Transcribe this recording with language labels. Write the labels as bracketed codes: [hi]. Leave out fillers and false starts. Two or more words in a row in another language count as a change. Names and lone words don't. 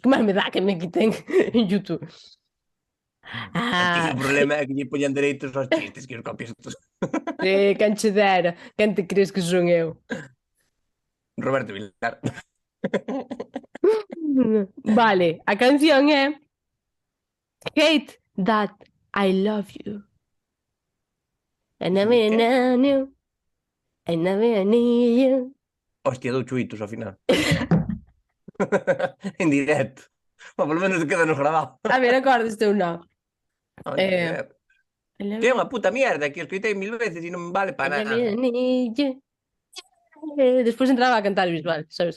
[gl] Que máis me dá que me quiten en YouTube? Aquí o problema é que lle poñan dereitos aos chistes que os copias todos. Sí, quen che dera. Quen te crees que son eu? Roberto Vilar. Vale, a canción é Hate That I Love You. [en] I never knew I never knew you. [gl] Hostia, dou chuitos ao final. En directo. Polo menos queda nos grabado. A ver, acordes teu non. Que é unha puta mierda que escoitei 1000 veces e non vale para nada. Despois entraba a cantar Bisbal, sabes?